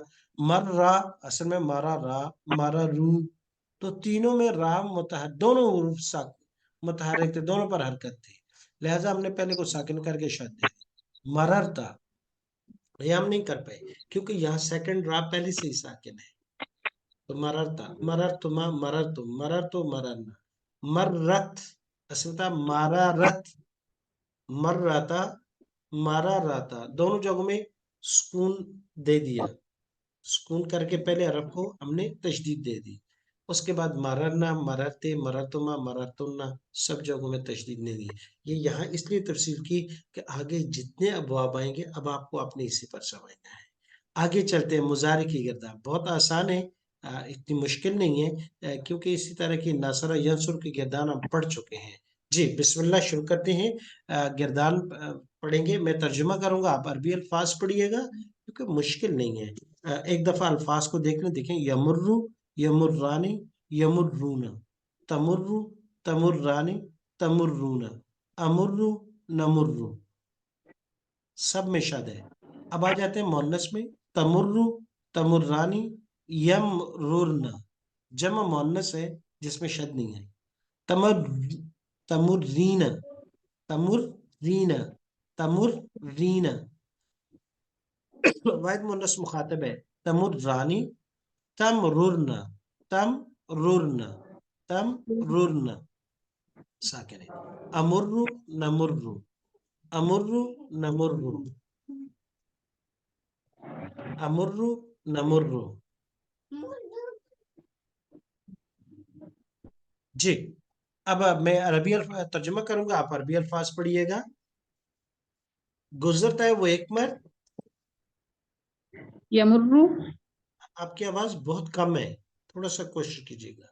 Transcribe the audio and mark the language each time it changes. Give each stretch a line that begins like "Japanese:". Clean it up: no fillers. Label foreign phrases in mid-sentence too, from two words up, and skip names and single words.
Hindi: मर्रा असल में मारा रा, मारा रू, तो तीनों में रा मुतहर, दोनों हुरूफ मुतहरिक थे, दोनों पर हरकत थी, लिहाजा हमने पहले को साकिन करके शद दे दी। मररता ये हम नहीं कर पाए क्योंकि यहाँ सेकंड रा पहले से ही साकिन है। तो
Arabic: مررتَ مررتما مررتم مررتُ مررنا مرّت
Hindi: असल था
Arabic: مَرَرَتْ مرّتا مَرَرَتا,
Hindi: दोनों जगहों में सुकून दे दिया, सुकून करके पहले हरफ को हमने तशदीद दे दी। उसके बाद
Arabic: مررنا مررتِ مررتما مررتنّ,
Hindi: सब जगहों में तशदीद नहीं दी। ये यहाँ इसलिए तफसील की कि आगे जितने अबवाब आएंगे अब आपको अपने इसी पर समझना है। आगे चलते हैं, मुजारे की गिरदार बहुत आसान है, इतनी मुश्किल नहीं है, क्योंकि इसी तरह की नासरा यंसुर की गिरदार हम पढ़ चुके हैं। जी बिस्मिल्लाह शुरू करते हैं। गिरदार पढ़ेंगे, मैं तर्जुमा करूंगा, आप अरबी अल्फाज पढ़िएगा क्योंकि मुश्किल नहीं है। एक दफा अल्फाज को देख लें, देखें
Arabic: يمرّ يمرّان يمرّون تمرّ تمرّان تمرّون أمرّ نمرّ,
Hindi: सब में शद है। अब आ जाते हैं मोन्नस में,
Arabic: تمرّ تمرّان يمررن,
Hindi: जमा मोन्नस है जिसमें शद नहीं है।
Arabic: تمرّ تمرّين تمرّين تمرّين,
Hindi: वाहिद मुन्नस मुखातब है,
Arabic: تمرّان تمررن تمررن تمررن
Hindi: साकिन है।
Arabic: أمرّ نمرّ أمرّ نمرّ أمرّ نمرّ.
Hindi: जी, अब मैं अरबी तर्जुमा करूंगा, आप अरबी अल्फाज पढ़िएगा। गुजरता है वो एक मर्द। यमुर्रु, आपकी आवाज बहुत कम है, थोड़ा सा कोशिश कीजिएगा।